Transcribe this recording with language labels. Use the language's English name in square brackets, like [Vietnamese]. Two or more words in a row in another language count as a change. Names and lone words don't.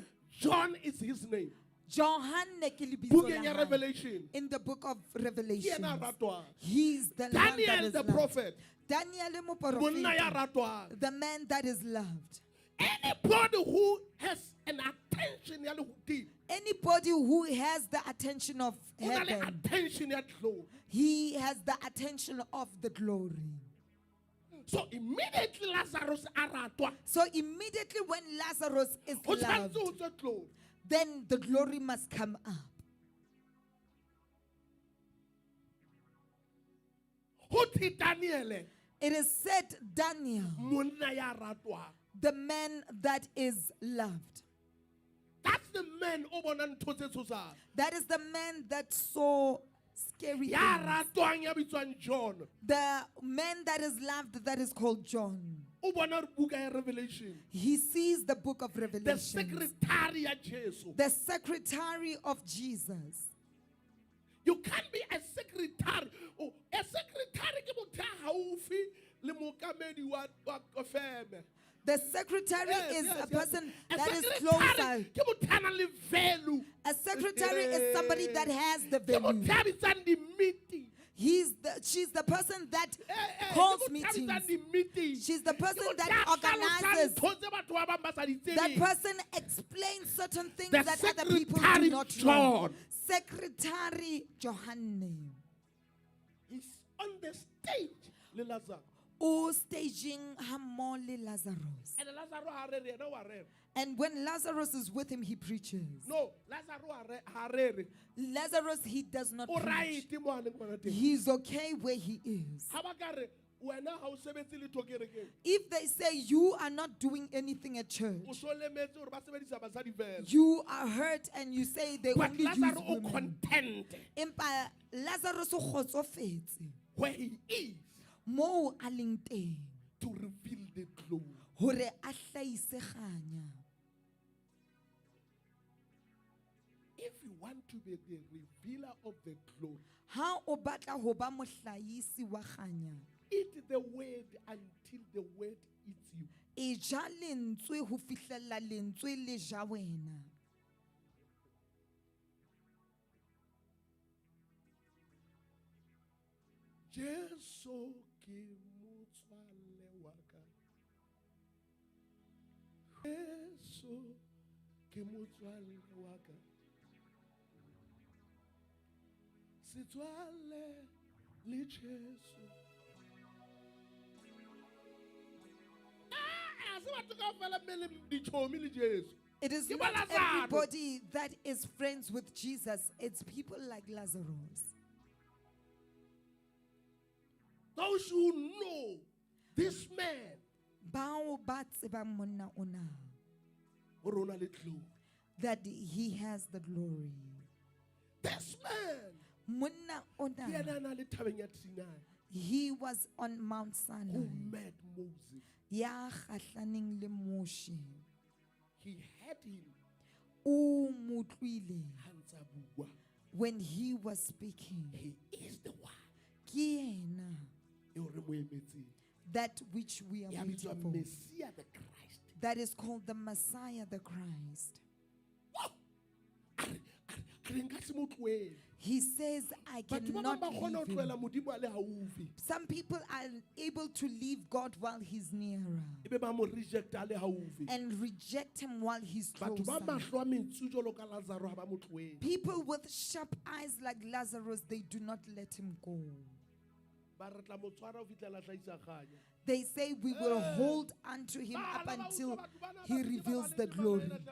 [English] John is his name. [Southern Sotho] Johane ke lebitso [English] Book [Southern Sotho] la [English] in [Southern Sotho] hae. [English] Revelation. In the book of [Southern Sotho] Ke [English] Revelation, [Southern Sotho] yena a ratwang. [English] he's the one that Daniel is the loved. prophet. [Southern Sotho] Daniel mo Monna ya moporofeta, ratwang. [English] the man that is loved. Anybody who has an attention [Southern Sotho] ya lehodimo. [English] Anybody who has the attention of [Southern Sotho] O na le [English] heaven, attention ya glory. he has the attention of the glory. So immediately [Southern Sotho] Lazarus a ratwa. [English] So immediately when Lazarus is [Southern Sotho] Ho [English] loved, [Southern Sotho] tshwanetse ho tswe glory. [English] then the glory must come up. [Southern Sotho] Ho thi Daniel [English] It is said Daniel, [Southern Sotho] monna ya ratwa. [English] the man that is loved. That's the man [Southern Sotho] o bona ntho tse tshosang. [English] That is the man that saw scary [Southern Sotho] Ya [English] things. [Southern Sotho] ratwang ya bitswang John. [English] The man that is loved, that is called John. [Southern Sotho] O bona buka ya Revelation. [English] He sees the book of The Revelation. [Southern Sotho] secretary ya Jesu. [English] The secretary of Jesus. You can't be a secretary. Oh, a secretary [Southern Sotho] ke motho ya haufi le mookamedi wa feme. [English] The secretary is a person that is secretary closer. [Southern Sotho] ke motho ya nang le value. [English] A secretary is somebody that has the [Southern Sotho] Ke motho [English] value. [Southern Sotho] ya bitsang di-meeting. [English] She's the person that [Southern Sotho] Ke [English] calls [Southern Sotho] motho ya [English] meetings. [Southern Sotho] bitsang di-meeting. [English] She's the [Southern Sotho] Ke [English] person [Southern Sotho] motho [English] that [Southern Sotho] ya [English] organizes. [Southern Sotho] hlalosang ntho tse batho ba bang ba sa di [English] That [Southern Sotho] tsebeng. [English] person explains certain things The that other people do secretary not know. John. Secretary Johanne. He's on the stage le Lazarus. [Southern Sotho] O staging hammo le Lazarus. And Lazarus ha rere, yena wa rere. [English] And when Lazarus is with him, he preaches. [Southern Sotho] No, Lazarus ha rere. [English] Lazarus, he does not [Southern Sotho] O [English] preach. [Southern Sotho] right mo a leng gona teng. [English] He's okay where he is. [Southern Sotho] Ha ba ka re, wena ha o sebetse letho kerekeng. [English] If they say you are not doing anything at church, [Southern Sotho] O so lemetse hore ba sebedisa basadi fela. [English] you are hurt and you say they But only use [Southern Sotho] Lazarus o [English] women. content [Southern Sotho] Empa Lazarus o kgotsofetse [English] where he is [Southern Sotho] moo a leng teng [English] to reveal the glory. [Southern Sotho] hore a hlahise kganya. [English] If you want to be the revealer of the glory, [Southern Sotho] Ha o batla ho ba mohlahisi wa kganya, [English] eat the word until the word eats you. [Southern Sotho] e ja lentswe ho fihlella lentswe le ja wena. Jesu ke motswalle wa ka. Jesu ke motswalle wa ka. Setswalle le Jesu. Se batho kaofela mme le dichomi le Jesu. [English] It is [Southern Sotho] Ke [English] not [Southern Sotho] ba Lazarus. [English] everybody that is friends with Jesus. It's people like Lazarus. Those who know this man, [Southern Sotho] Bao ba tsebang monna ona, o re o na le glory. [English] that he has the glory. This man, [Southern Sotho] Monna ke yena ona, a na le thabeng ya Sinai, [English] he was on Mount who Sinai. met Moses. [Southern Sotho] Ya kgahlaneng le Moshe. [English] He had him [Southern Sotho] O mo utlwile ha ntse a bua. [English] when he was speaking. He is the one [Southern Sotho] Ke yena, eo re mo emetseng. [English] that which we are [Southern Sotho] Ya [English] waiting [Southern Sotho] bitswa [English] for. Messiah the Christ. That is called the Messiah, the Christ. [Southern Sotho] Wow! A re nka se mo tlohele. [English] He says, I [Southern Sotho] Batho ba [English] cannot [Southern Sotho] bang ba kgona ho [English] leave [Southern Sotho] tlohela [English] him. [Southern Sotho] Modimo a le haufi. [English] Some people are able to leave God while he's nearer [Southern Sotho] Ebe ba mo rejecta a le haufi. [English] and reject him while he's [Southern Sotho] Batho ba [English] closer. [Southern Sotho] mahlo a metsu jwalo ka Lazarus ha ba mo tlohele. [English] People with sharp eyes like Lazarus, they do not let him go. [Southern Sotho] Ba re tla mo tshwara ho fihlela hlahisa kganya. [English] They say we will hold onto him up until he reveals the glory.